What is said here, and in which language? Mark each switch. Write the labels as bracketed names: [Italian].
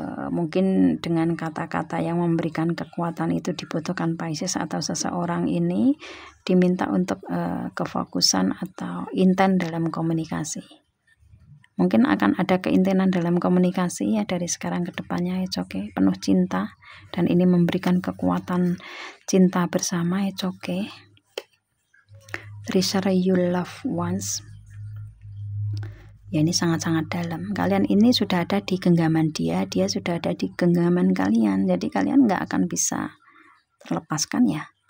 [Indonesian] Mungkin dengan kata-kata yang memberikan kekuatan itu dibutuhkan Pisces, atau seseorang ini diminta untuk kefokusan atau intent dalam komunikasi. Mungkin akan ada keintinan dalam komunikasi ya dari sekarang ke depannya. [English] It's okay, [Indonesian] penuh cinta, dan ini memberikan kekuatan cinta bersama. [English] It's okay. Treasure your loved ones. [Indonesian] Ya, ini sangat-sangat dalam. Kalian ini sudah ada di genggaman dia sudah ada di genggaman kalian. Jadi kalian nggak akan bisa terlepaskan ya.